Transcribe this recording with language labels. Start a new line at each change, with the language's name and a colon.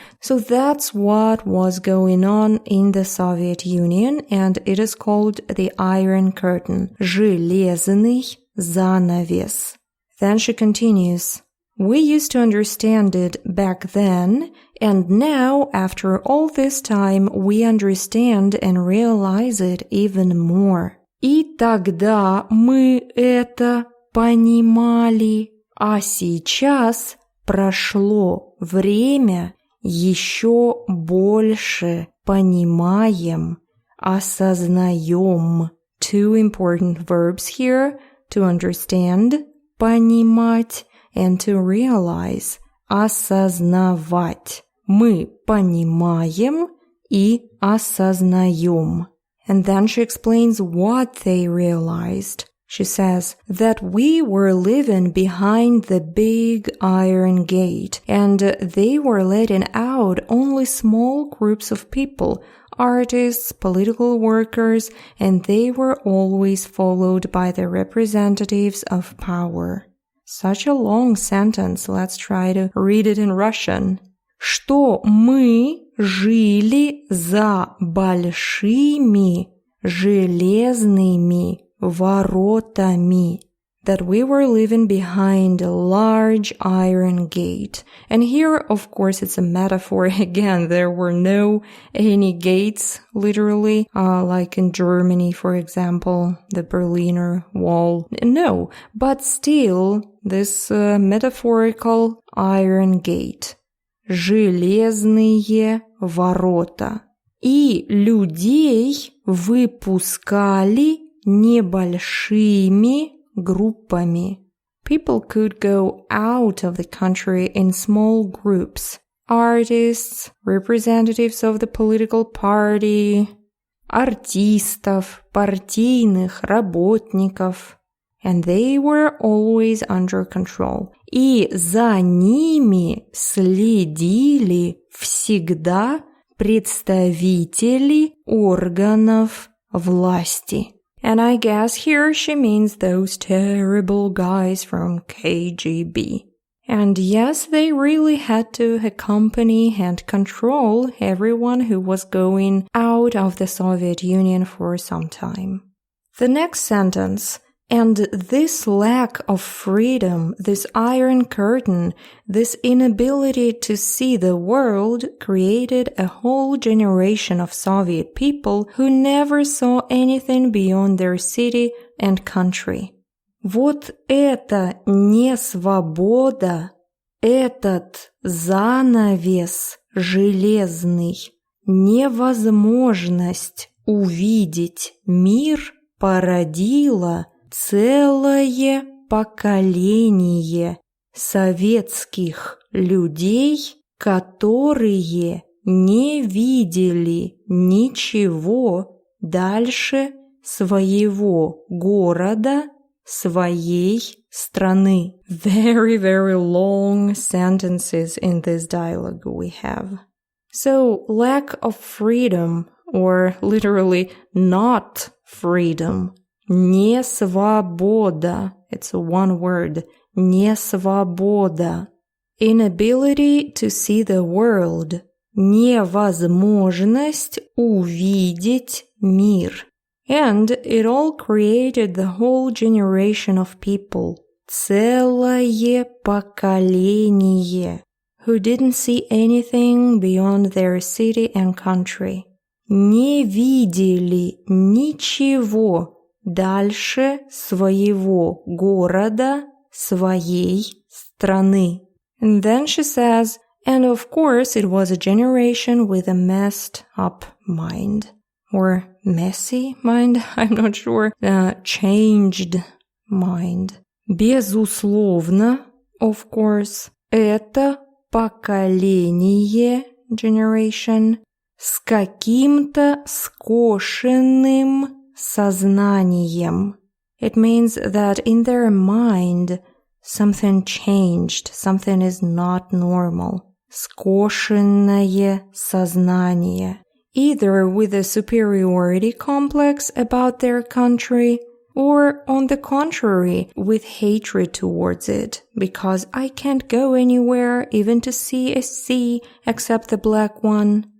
English: So that's what was going on in the Soviet Union, and it is called the Iron Curtain,
Russian: железный занавес.
English: Then she continues, we used to understand it back then, and now, after all this time, we understand and realize it even more.
Russian: И тогда мы это понимали, а сейчас прошло время, еще больше понимаем, осознаем.
English: Two important verbs here, to understand, понимать, and to realize, осознавать.
Russian: Мы понимаем и осознаем.
English: And then she explains what they realized. She says that we were living behind the big iron gate, and they were letting out only small groups of people, artists, political workers, and they were always followed by the representatives of power. Such a long sentence. Let's try to read it in Russian.
Russian: Что мы жили за большими железными воротами.
English: That we were living behind a large iron gate. And here, of course, it's a metaphor. Again, there were no any gates, literally, like in Germany, for example, the Berliner Wall. No, but still, this metaphorical iron gate.
Russian: Железные ворота. И людей выпускали небольшими группами.
English: People could go out of the country in small groups. Artists, representatives of the political party,
Russian: артистов, партийных работников.
English: And they were always under control.
Russian: И за ними следили всегда представители органов власти.
English: And I guess here she means those terrible guys from KGB. And yes, they really had to accompany and control everyone who was going out of the Soviet Union for some time. The next sentence, and this lack of freedom, this iron curtain, this inability to see the world created a whole generation of Soviet people who never saw anything beyond their city and country.
Russian: Вот эта несвобода, этот занавес железный, невозможность увидеть мир породила целое поколение советских людей, которые не видели ничего дальше своего города, своей страны.
English: Very, very long sentences in this dialogue we have. So, lack of freedom, or literally not freedom, несвобода, it's one word, несвобода. Inability to see the world,
Russian: невозможность увидеть мир.
English: And it all created the whole generation of people,
Russian: целое поколение,
English: who didn't see anything beyond their city and country.
Russian: Не видели ничего дальше своего города, своей страны.
English: And then she says, and of course it was a generation with a messed up mind. Or messy mind, I'm not sure. Changed mind.
Russian: Безусловно,
English: of course,
Russian: это поколение,
English: generation,
Russian: с каким-то скошенным сознанием.
English: It means that in their mind, something changed, something is not normal.
Russian: Скошенное сознание.
English: Either with a superiority complex about their country, or on the contrary, with hatred towards it, because I can't go anywhere, even to see a sea, except the black one.